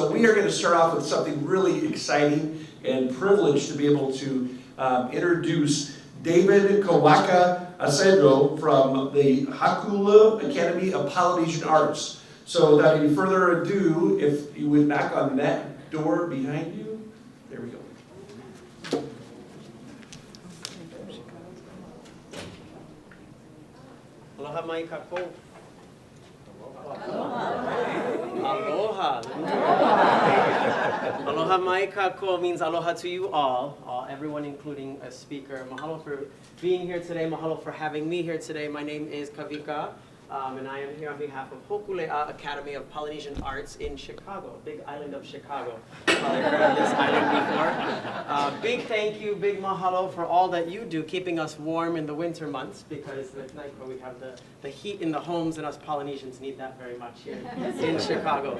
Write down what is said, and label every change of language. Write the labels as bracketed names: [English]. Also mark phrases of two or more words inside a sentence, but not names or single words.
[English] So we are going to start off with something really exciting and privileged to be able to introduce David Kawaka Asedo from the Hakula Academy of Polynesian Arts. So without any further ado, if you would knock on that door behind you. There we go. [Hawaiian] Aloha mai kako. [English] Aloha. [Hawaiian] Aloha mai kako [English] means aloha to you all, everyone including a speaker. Mahalo for being here today. Mahalo for having me here today. My name is Kavika, and I am here on behalf of Hokulea Academy of Polynesian Arts in Chicago, big island of Chicago. Probably heard of this island before. Big thank you, big mahalo for all that you do, keeping us warm in the winter months, because with Nicor we have the heat in the homes, and us Polynesians need that very much here in Chicago.